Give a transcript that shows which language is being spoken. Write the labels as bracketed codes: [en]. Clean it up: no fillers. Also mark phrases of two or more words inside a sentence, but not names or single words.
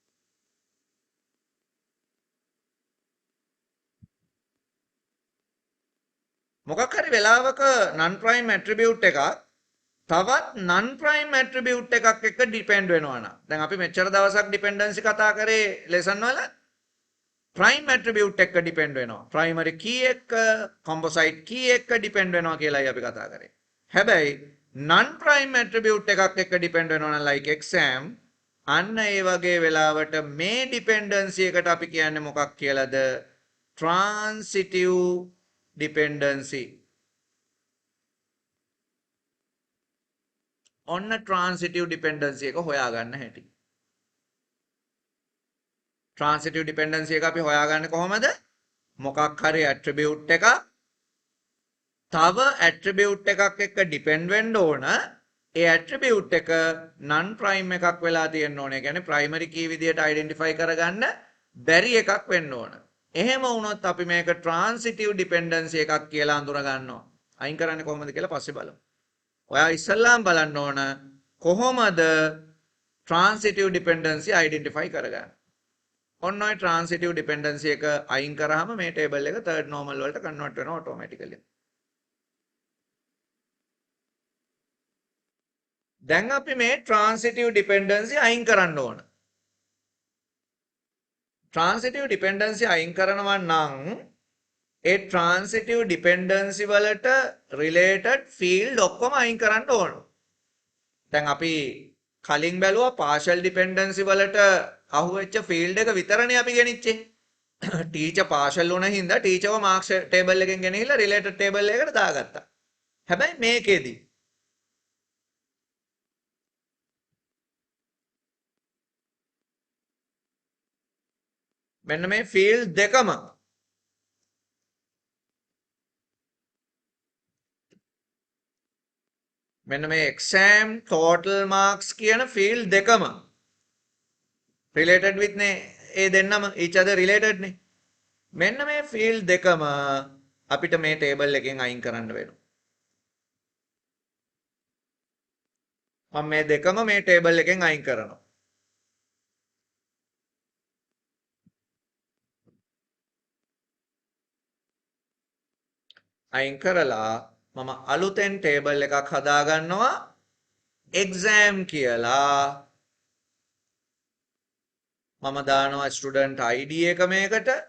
[si] මොකක් හරි වෙලාවක [en] non prime attribute [si] එකක් තවත් [en] non prime attribute [si] එකක් එක්ක depend වෙනවා නම් දැන් අපි මෙච්චර දවසක් dependency කතා කරේ lesson වල [en] prime attribute [si] එක්ක depend වෙනවා [en] primary key [si] එක්ක [en] composite key [si] එක්ක depend වෙනවා කියලායි අපි කතා කරේ. හැබැයි [en] non prime attribute [si] එකක් එක්ක depend වෙනවා නම් [en] like exam [si] අන්න ඒ වගේ වෙලාවට මේ dependency එකට අපි කියන්නේ මොකක් කියලාද? [en] transitive dependency. [si] ඔන්න [en] transitive dependency [si] එක හොයාගන්න හැටි. [en] transitive dependency [si] එක අපි හොයාගන්නේ කොහොමද? මොකක් හරි attribute එකක් තව attribute එකක් එක්ක depend වෙන්න ඕන. ඒ attribute එක [en] non prime [si] එකක් වෙලා තියෙන්න ඕනේ. ඒ කියන්නේ [en] primary key [si] විදියට identify කරගන්න බැරි එකක් වෙන්න ඕන. එහෙම වුණොත් අපි මේක [en] transitive dependency [si] එකක් කියලා අඳුර ගන්නවා. අයින් කරන්නේ කොහොමද කියලා පස්සේ බලමු. ඔයා ඉස්සල්ලාම බලන්න ඕන කොහොමද [en] transitive dependency identify [si] කරගන්නේ. ඔන්න ඔය [en] transitive dependency [si] එක අයින් කරාම මේ table එක [en] third normal [si] වලට convert වෙනවා automatically. දැන් අපි මේ [en] transitive dependency [si] අයින් කරන්න ඕන. [en] transitive dependency [si] අයින් කරනවා නම් ඒ [en] transitive dependency [si] වලට [en] related field [si] ඔක්කොම අයින් කරන්න ඕන. දැන් අපි කලින් බැලුවා [en] partial dependency [si] වලට අහුවෙච්ච field එක විතරනේ අපි ගෙනිච්චේ. [en] teacher partial [si] වුණ හින්දා teacherව [en] marks table [si] එකෙන් ගෙනහිල්ලා [en] related table [si] එකකට දාගත්තා. හැබැයි මේකෙදි මෙන්න මේ field දෙකම මෙන්න මේ [en] exam total marks [si] කියන field දෙකම [en] related with [si] නේ ඒ දෙන්නම [en] each other related [si] නේ මෙන්න මේ field දෙකම අපිට මේ table එකෙන් අයින් කරන්න වෙනවා මම මේ දෙකම මේ table එකෙන් අයින් කරනවා අයින් කරලා මම අලුතෙන් table එකක් හදා ගන්නවා exam කියලා මම දානවා [en] student id [si] එක මේකට